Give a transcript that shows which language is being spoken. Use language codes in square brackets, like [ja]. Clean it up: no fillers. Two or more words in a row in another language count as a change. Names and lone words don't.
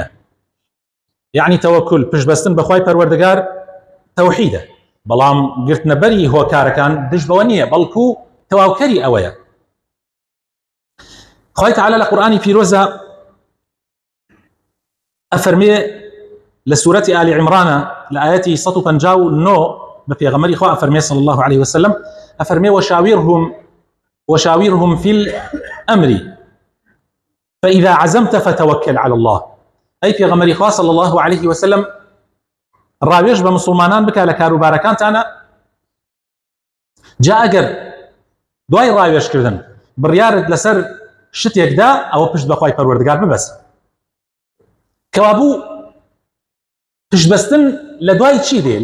[ckb] یعنی تەوەکل، پشتبەستن بەخوای پەروەردگار تەوحیدە، بەڵام گرتنەبەری هۆکارەکان دژ بەوە نییە، بەڵکو تەواوکەری ئەوەیە. خوای تعالی لە قورئانی پیرۆزە ئەفەرمێ لە سوورەتی ئالی عیمرانە لە ئاەتی 159 بە پێغەمبەری خوا ئەفەرمێ [ar] صلی الله عليه وسلم، [ckb] ئەفەرمێ: [ar] وشاورهم في الأمر فإذا عزمت فتوكل على الله. [ckb] ئەی پێغەمبەری خوا [ar] صلی الله عليه وسلم، [ckb] ڕاوێژ بە مسلمانان بکە لە کاروبارەکانتانە، جا ئەگەر دوای ڕاوێژکردن بڕیارت لەسەر شتێکدا، ئەوە پشت بەخوای پەروەردگار ببەسە. کەوابوو پشتبەستن لە دوای چی دێ؟